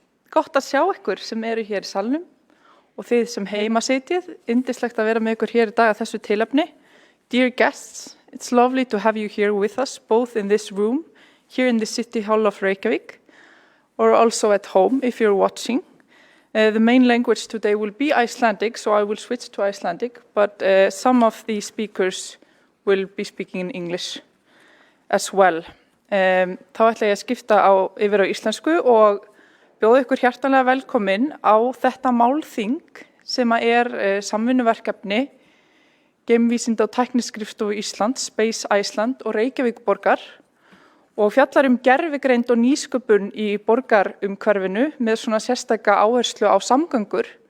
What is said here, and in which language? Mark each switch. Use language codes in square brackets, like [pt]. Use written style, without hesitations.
[is] Gott að sjá ykkur sem eru hér í salnum og þið sem heima sitjið. Yndislegt að vera með ykkur hér í dag að þessu tilefni. [en] Dear guests, it's lovely to have you here with us, both in this room, here in the City Hall of Reykjavík, or also at home if you're watching. The main language today will be Icelandic, so I will switch to Icelandic, but some of the speakers will be speaking in English as well. [is] Þá ætla ég að skipta yfir á íslensku og bjóða ykkur hjartanlega velkomin á þetta málþing sem samvinnuverkefni Geimvísinda- og tækniskrifstofu Íslands, Space Iceland og Reykjavík borgar og fjallar gervigreind og nýsköpun í borgarumhverfinu með svona sérstaka áherslu á samgöngur.